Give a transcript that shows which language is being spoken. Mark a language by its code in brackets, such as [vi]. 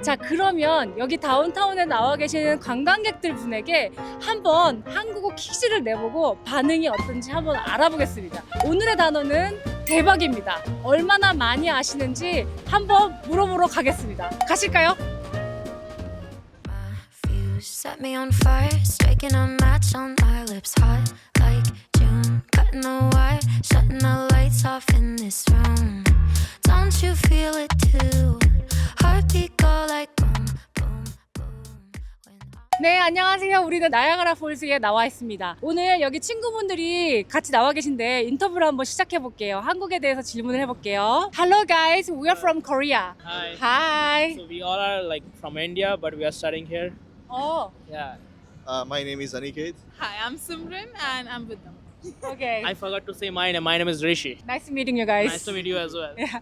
[ko] 자, 그러면 여기 다운타운에 나와 계시는 관광객들 분에게 한번 한국어 퀴즈를 내보고 반응이 어떤지 한번 알아보겠습니다. 오늘의 단어는 대박입니다. 얼마나 많이 아시는지 한번 물어보러 가겠습니다. 가실까요? [en] Set me on fire, striking a match on our lips, hot like June, cutting the wire, shutting the lights off in this room. Don't you feel it too? Heartbeat go like boom, boom, boom. [ko] 네, 안녕하세요. 우리는 나야가라 폴스에 나와 있습니다. 오늘 여기 친구분들이 같이 나와 계신데 인터뷰를 한번 시작해 볼게요. 한국에 대해서 질문을 해볼게요. [en] Hello guys, we are from Korea. Hi. Hi. So we all are like from India, but we are studying here. Oh, Yeah. My name is Aniket. Hi, I'm Simran and I'm with them. okay. I forgot to say my name. My name is Rishi. Nice meeting you guys. Nice to meet you as well. Yeah.